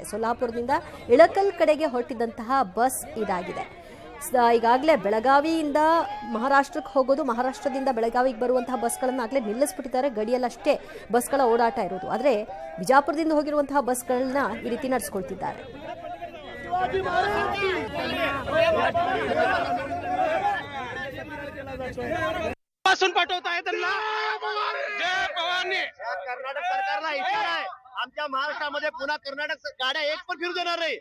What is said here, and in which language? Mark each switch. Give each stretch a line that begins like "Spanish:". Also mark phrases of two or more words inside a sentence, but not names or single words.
Kannada: ಸೊಲ್ಲಾಪುರದಿಂದ ಇಳಕಲ್ ಕಡೆಗೆ ಹೊರಟಿದ್ದಂತಹ ಬಸ್ ಇದಾಗಿದೆ. ಈಗಾಗಲೇ ಬೆಳಗಾವಿಯಿಂದ ಮಹಾರಾಷ್ಟ್ರಕ್ಕೆ ಹೋಗೋದು, ಮಹಾರಾಷ್ಟ್ರದಿಂದ ಬೆಳಗಾವಿಗೆ ಬರುವಂತಹ ಬಸ್ಗಳನ್ನು ಆಗಲೇ ನಿಲ್ಲಿಸ್ಬಿಟ್ಟಿದ್ದಾರೆ. ಗಡಿಯಲ್ಲಷ್ಟೇ ಬಸ್ಗಳ ಓಡಾಟ ಇರೋದು. ಆದರೆ ಬಿಜಾಪುರದಿಂದ ಹೋಗಿರುವಂತಹ ಬಸ್ಗಳನ್ನ ಈ ರೀತಿ ನಡೆಸ್ಕೊಳ್ತಿದ್ದಾರೆ.
Marathi: पाठवताय त्यांना जय पवारने कर्नाटक सरकारला इशारा आहे. आमच्या महाराष्ट्रामध्ये पुन्हा कर्नाटक गाड्या एक पण फिरू देणार नाही.